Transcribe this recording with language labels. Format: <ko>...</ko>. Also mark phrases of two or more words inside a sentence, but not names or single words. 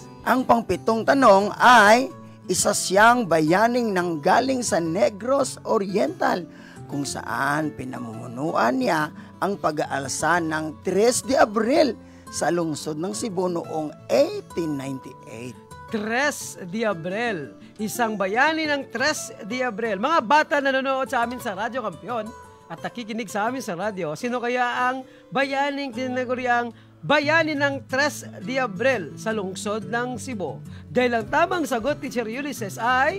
<tl>Ang pang-pitong tanong ay isa siyang bayaning nanggaling sa Negros Oriental kung saan pinamumunuan niya ang pag-aalsa ng 3 de Abril sa lungsod ng Cebu noong 1898. Tres de Abril. Isang bayani ng Tres de Abril. Mga bata na nanonood sa amin sa Radyo Kampiyon at nakikinig sa amin sa radyo, sino kaya ang bayaning tinaguriang bayani ng Tres de Abril sa lungsod ng Cebu? Dahil ang tamang sagot, Teacher Ulysses, ay...</tl>